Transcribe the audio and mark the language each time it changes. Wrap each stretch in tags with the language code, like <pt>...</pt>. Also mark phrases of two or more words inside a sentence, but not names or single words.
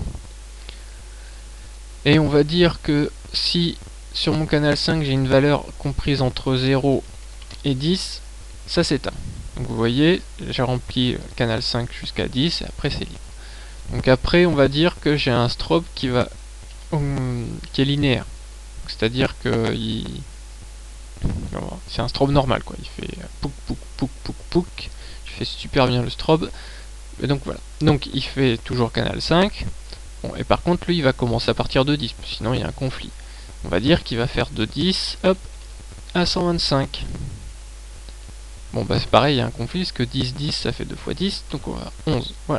<fr>Et on va dire que si sur mon canal 5 j'ai une valeur comprise entre 0 et 10, ça s'éteint. Donc vous voyez, j'ai rempli le canal 5 jusqu'à 10 et après c'est libre. Donc après on va dire que j'ai un strobe qui est linéaire. C'est-à-dire que c'est un strobe normal quoi. Il fait pouk pouk pouk pouk pouk. Je fais super bien le strobe. Et donc voilà. Donc il fait toujours canal 5. Bon, et par contre lui il va commencer à partir de 10, sinon il y a un conflit. On va dire qu'il va faire de 10 hop, à 125. Bon bah c'est pareil, il y a un conflit, parce que 10, 10 ça fait 2 fois 10, donc on va 11, voilà.</fr>